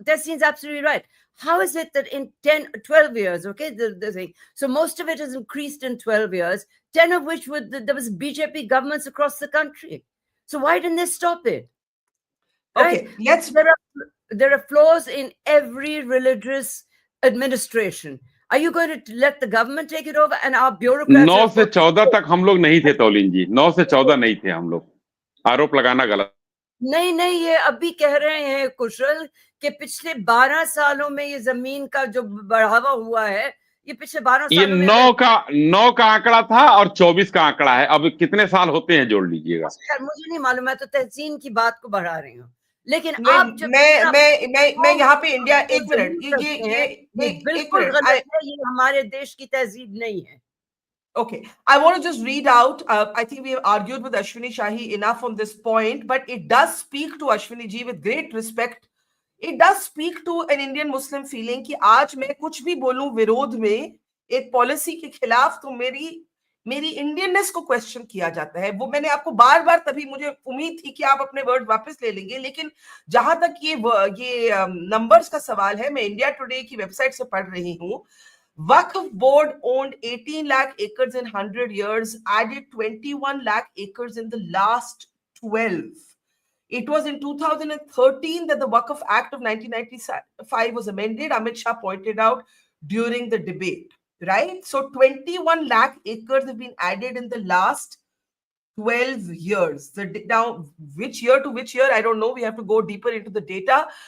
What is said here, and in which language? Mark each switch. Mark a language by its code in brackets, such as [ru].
[en] That seems absolutely right. How is it that in 12 years, okay, the thing, so most of it has increased in 12 years, 10 of which there was BJP governments across the country. So why didn't they stop it? Okay, right? There are flaws in every religious administration. Are you going to let the government take it over and our bureaucrats? [hi] 9 से 14 तक हम लोग नहीं थे तौलीन जी, 9 से 14 नहीं थे हम लोग। आरोप लगाना गलत। नहीं, ये अभी कह रहे हैं कुशल कि पिछले 12 सालों में ये जमीन का जो बढ़ावा हुआ है, ये पिछले 12 सालों में 9 का आंकड़ा था और 24 का आंकड़ा है। अब कितने साल होते हैं जोड़ लीजिएगा। मुझे नहीं मालूम, मैं तो तहसीन की बात को बढ़ा रही हूँ। लेकिन आप जब मैं यहाँ पे इंडिया, एक मिनट, ये बिल्कुल गलत है, ये हमारे देश की तहजीब नहीं है। [en] Okay, I want to just read out. I think we have argued with Ashwini Shahi enough on this point, but it does speak to Ashwini ji with great respect. It does speak to an Indian Muslim feeling [hi] कि आज मैं कुछ भी बोलूं विरोध में, एक policy के खिलाफ तो मेरी इंडियननेस को क्वेश्चन किया जाता है। वो मैंने आपको बार बार, तभी मुझे उम्मीद थी कि आप अपने वर्ड वापस ले लेंगे, लेकिन जहां तक ये नंबर्स का सवाल है, मैं इंडिया टुडे की वेबसाइट से पढ़ रही हूँ, [en] Waqf board owned 18 lakh acres in 100 years, added 21 lakh acres in the last 12. It was in 2013 that the Waqf Act of 1995 was amended, Amit Shah pointed out during the debate, right? So 21 lakh acres have been added in the last 12 years. Now, which year to which year, I don't know. We have to go deeper into the data.